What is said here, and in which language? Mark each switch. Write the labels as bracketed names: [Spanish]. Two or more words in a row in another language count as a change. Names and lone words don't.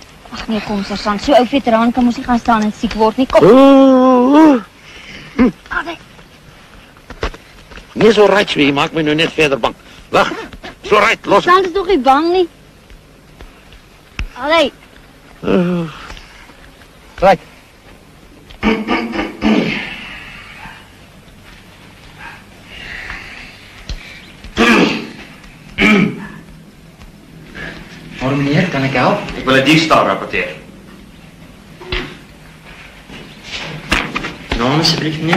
[Afrikaans] Ag nee, kom sergeant, so ou veteraan kan mos nie gaan staan en siek word nie. Kom. Nee, so right, jy maak my nou net verder bang. Wag, so right, los. Dan is toch nie bang nie. Allee. Right. [Dutch] Hallo meneer, kan ik helpen? Ik wil een diefstal rapporteren. Naam alsjeblieft meneer?